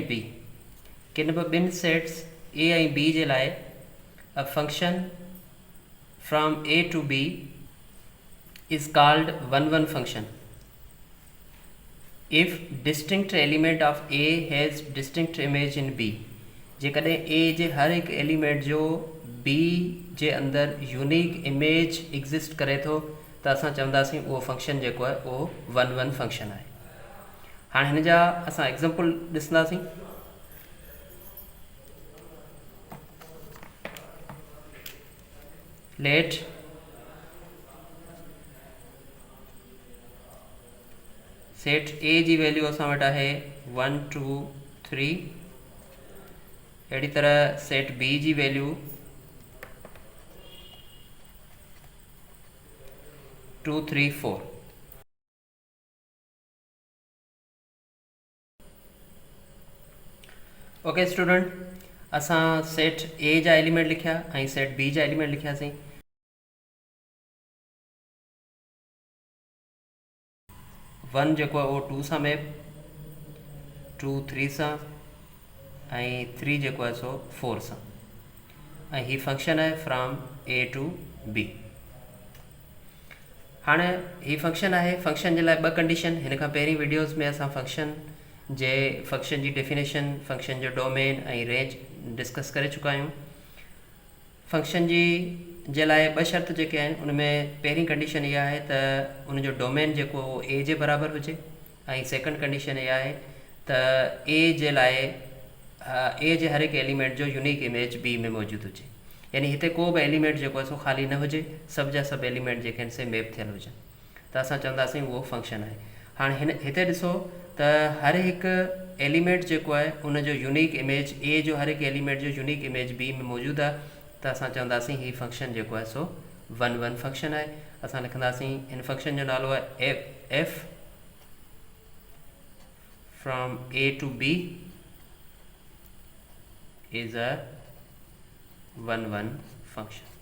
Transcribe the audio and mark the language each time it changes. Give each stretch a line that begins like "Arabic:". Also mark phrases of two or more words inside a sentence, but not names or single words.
English: बी,
Sindhi: किन बि ॿिनि सेट्स ए ऐं बी जे लाइ
English: a function from A to B is called one one function If distinct element of A has distinct image in B.
Sindhi: जेकॾहिं ए जे हर हिकु एलिमेंट जो बी जे अंदरि
English: unique image
Sindhi: एग्ज़िस्ट करे थो त असां चवंदासीं उहो फंक्शन जेको आहे उहो
English: one one function
Sindhi: आहे। हाणे हिन जा असां एग्ज़ाम्पल ॾिसंदासीं।
English: let set
Sindhi: ए जी वैल्यू असां वटि आहे 1 2 3। अहिड़ी तरह सेट बी जी वैल्यू 2 3 4।
English: OK student,
Sindhi: असां सेट ए जा एलिमेंट लिखिया ऐं सेट बी जा एलिमेंट लिखियासीं। वन जेको आहे उहो 2 सां मैप, 2 3 सां ऐं 3 जेको आहे सो 4 सां। ऐं ही फंक्शन आहे
English: from A to B.
Sindhi: हाणे ही फंक्शन आहे। फंक्शन जे लाइ ॿ कंडीशन। हिन खां पहिरीं वीडियोज़ में असां फंक्शन जी डेफिनेशन, फंक्शन जो डोमेन ऐं रेंज डिस्कस करे चुका आहियूं। फंक्शन जे लाइ ॿ शर्त जेके आहिनि उनमें पहिरीं कंडीशन इहा आहे त उनजो डोमेन जेको ए जे बराबरि हुजे ऐं
English: second condition
Sindhi: इहा आहे त ए जे लाइ ए जे हर हिकु एलिमेंट जो
English: unique image
Sindhi: बी में मौजूदु हुजे। यानी हिते को बि एलिमेंट जेको आहे सो ख़ाली न हुजे, सभ जा सभु एलिमेंट जेके आहिनि से मैप थियल हुजनि त असां चवंदासीं उहो फंक्शन आहे। हाणे हिते ॾिसो त हर हिकु एलिमेंट जेको आहे उनजो
English: unique image,
Sindhi: ए जो हर हिकु एलिमेंट जो
English: unique image
Sindhi: बी में मौजूदु आहे त असां चवंदासीं ही फंक्शन जेको आहे सो
English: one one function
Sindhi: आहे। असां लिखंदासीं हिन फंक्शन जो नालो आहे
English: F from A to B is a one one function.